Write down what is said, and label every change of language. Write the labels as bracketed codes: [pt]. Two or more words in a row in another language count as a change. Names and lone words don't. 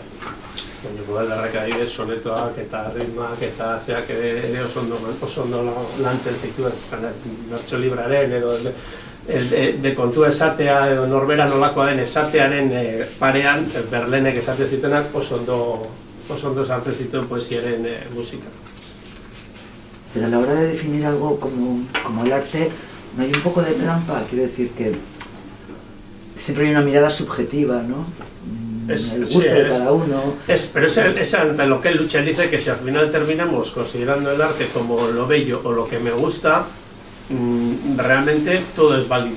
[eu] Baina Baudelaireak adibidez sonetoak eta ritmoak eta zeak ere oso ondo lantzen zituen, bertso libraren edo de kontua esatea edo norbera nolakoa den esatearen parean Verlainek esate zitenak oso ondo sartzen zituen poesiaren musika. [es] Pero a la hora de definir algo como el arte, no hay un poco de trampa, quiero decir que siempre hay una mirada subjetiva, ¿no? El gusto de cada uno. Pero es ante lo que él lucha. Él dice que si al final terminamos considerando el arte como lo bello o lo que me gusta, realmente todo es válido.